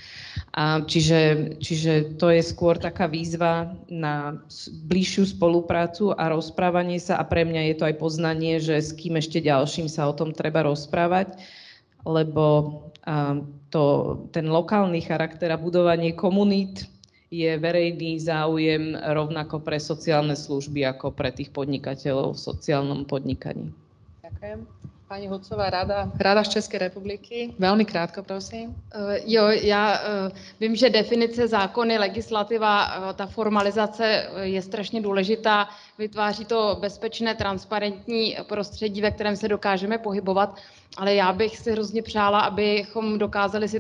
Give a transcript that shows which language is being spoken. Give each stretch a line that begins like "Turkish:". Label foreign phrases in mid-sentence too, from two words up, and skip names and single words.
Slovak: Čiže to je skôr taká výzva na bližšiu spoluprácu a rozprávanie sa a pre mňa je to aj poznanie, že s kým ešte ďalším sa o tom treba rozprávať, lebo ten lokálny charakter a budovanie komunít je verejný záujem rovnako pre sociálne služby ako pre tých podnikateľov v sociálnom podnikaní. Ďakujem. Pani Hudcová,
Czech: Rada z České republiky. Velmi krátko, prosím. Jo, já vím, že definice, zákony, legislativa, ta formalizace je strašně důležitá. Vytváří to bezpečné, transparentní prostředí, ve kterém se dokážeme pohybovat, ale já bych si hrozně přála, abychom dokázali si